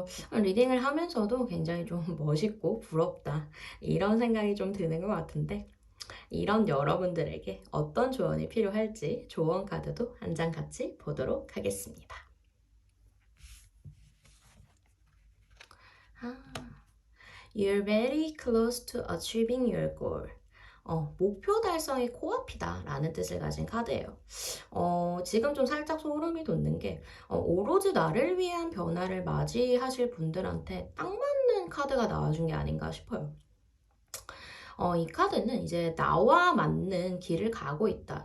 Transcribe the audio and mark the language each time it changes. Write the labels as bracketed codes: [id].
[ko] 리딩을 하면서도 굉장히 좀 멋있고 부럽다. 이런 생각이 좀 드는 것 같은데, 이런 여러분들에게 어떤 조언이 필요할지 조언 카드도 한 장 같이 보도록 하겠습니다. [en] You're very close to achieving your goal. [ko] 목표 달성이 코앞이다 라는 뜻을 가진 카드예요. 지금 좀 살짝 소름이 돋는 게 오로지 나를 위한 변화를 맞이하실 분들한테 딱 맞는 카드가 나와준 게 아닌가 싶어요. 이 카드는 이제 나와 맞는 길을 가고 있다.